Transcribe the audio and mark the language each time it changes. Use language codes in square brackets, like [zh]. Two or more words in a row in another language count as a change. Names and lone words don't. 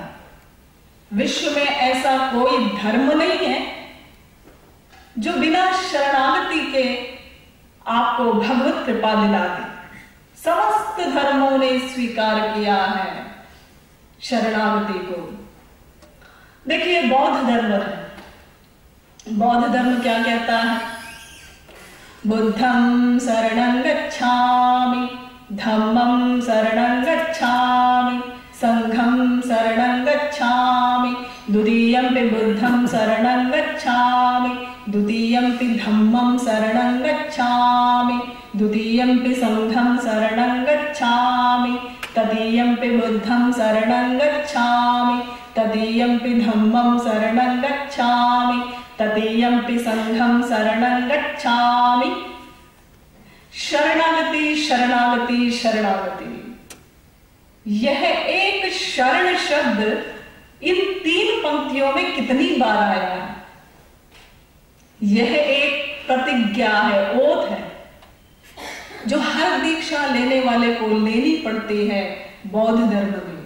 [hi] विश्व में ऐसा कोई धर्म नहीं है जो बिना शरणागति के आपको भगवत कृपा दिला दे। समस्त धर्मों ने स्वीकार किया है शरणागति को। देखिए, बौद्ध धर्म है। बौद्ध धर्म क्या कहता है? [pi] बुद्धं शरणं गच्छामि, धम्मं शरणं गच्छामि, संघं शरणं गच्छामि, द्वितीयंपि बुद्धं शरणं गच्छामि, द्वितीयंपि धम्मं शरणं गच्छामि, द्वितीयंपि संघं शरणं गच्छामि, तृतीयंपि बुद्धं शरणं गच्छामि, तृतीयंपि धम्मं शरणं गच्छामि, तृतीयंपि संघं शरणं गच्छामि। [hi] शरणागति, शरणागति, शरणागति, यह एक शरण शब्द इन 3 पंक्तियों में कितनी बार आया है? यह एक प्रतिज्ञा है, ओथ है, जो हर दीक्षा लेने वाले को लेनी पड़ती है बौद्ध धर्म में।